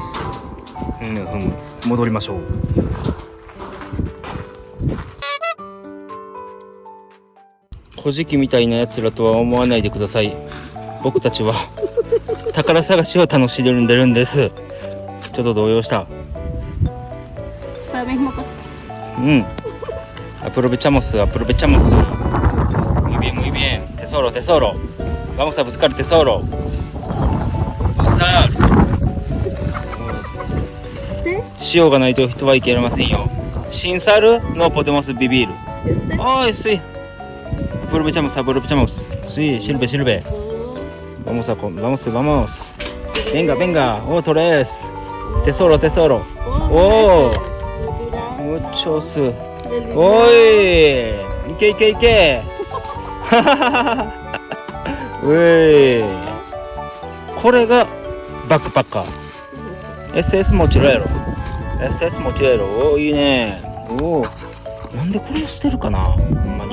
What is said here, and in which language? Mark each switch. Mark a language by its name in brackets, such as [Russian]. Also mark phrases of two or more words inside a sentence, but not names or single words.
[Japanese] 戻りましょう。小じきみたいなやつらとは思わないでください。僕たちは宝探しを楽しんでるんです。ちちょっと動揺した。 [Spanish] Para mismo cosa. Aprovechamos. Muy bien. Tesoro. Vamos a buscar tesoro. Usar. [Japanese] 塩がないと人は生きられませんよ。 [Spanish] Sin sal no podemos vivir. Ay, sí. Aprovechamos. Sí, sirve. Vamos. Venga. Tres. Tesoro. Oh. Muchos. [Japanese] おい、いけうい、これがバックパッカー SS モチレロ、おいいね。おお、なんでこれを捨てるかな、ほんまに。